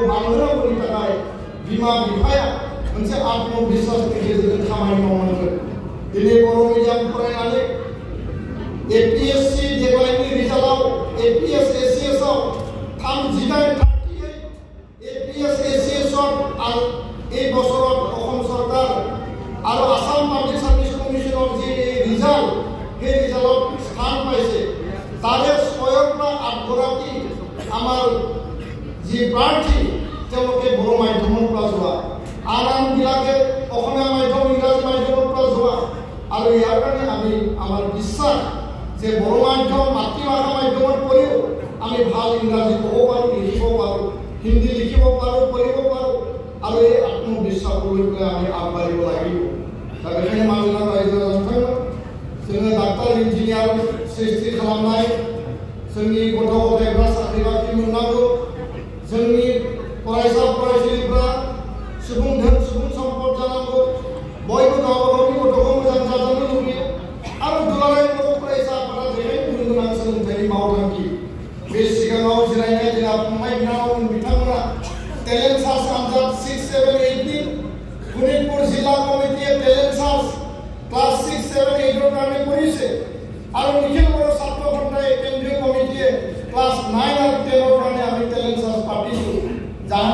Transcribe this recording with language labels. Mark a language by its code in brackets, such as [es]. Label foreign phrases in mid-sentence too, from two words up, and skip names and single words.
[brx] बांहोनांगौनि थाखाय बिमा बिफाया मोनसे आत्मबिश्वासनि गेजेरजों खामानि मावनांगोन दिनै बर' मिडियाम फरायनानै एपीएससी देग्लायनि रिजाल्टआव एपीएस एसीएस आव 38 एपीएस एसीएस आव [as] এই বছৰত অসম চৰকাৰ আৰু আসাম পাব্লিক সাৰ্ভিস কমিশনৰ যে ৰিজাল্ট সেই ৰিজাল্টত স্থান পাইছে তাৰে 6 পৰা 8 গৰাকী আমাৰ যি প্ৰাৰ্থী তেওঁলোকে বড়ো মাধ্যমৰ পৰা যোৱা আনবিলাকে অসমীয়া মাধ্যম ইংৰাজী মাধ্যমৰ পৰা যোৱা আৰু ইয়াৰ কাৰণে আমি আমাৰ বিশ্বাস যে বড়ো মাধ্যম মাতৃভাষা মাধ্যমৰ পৰিও আমি ভাল ইংৰাজী ক'ব পাৰোঁ লিখিব পাৰোঁ হিন্দী লিখিব পাৰোঁ পঢ়িব পাৰোঁ আৰু এই আত্মবিশ্বাসক লৈ পেলাই আমি আগবাঢ়িব লাগিব [brx] दा बेखायनो मानगोनां रायजो राजाफोर जोङो डाक्टार इन्जिनियार सृष्टि खालामनाय जोंनि गथ' गथायफ्रा साख्रि बाख्रि मोननांगौ जोंनि फरायसा फरायसुलिफ्रा सुबुं धोन सुबुं सम्पद जानांगौ बयबो गावबा गावनि गथ'खौ मोजां जाजानो लुबैयो आरो दुलाराय बर' फरायसा आफादा बेखायनो गुन गोनां सोलोंथाइनि मावथांखि बे सिगाङाव जिरायनाय जोंहा फंबाय बिनानावमोन बिथांमोना टेलेन्ट सार्च आनजाद 6, 7, 8 नि [as] শোণিতপুৰ জিলা কমিটিয়ে টেলেণ্ট চাৰ্চ ক্লাছ 6, 7, 8 কাৰণে কৰিছে আৰু নিখিল বড়ো ছাত্ৰ সন্থাই কেন্দ্ৰীয় কমিটিয়ে ক্লাছ 9 আৰু 10 কাৰণে আমি টেলেণ্ট চাৰ্চ পাতিছোঁ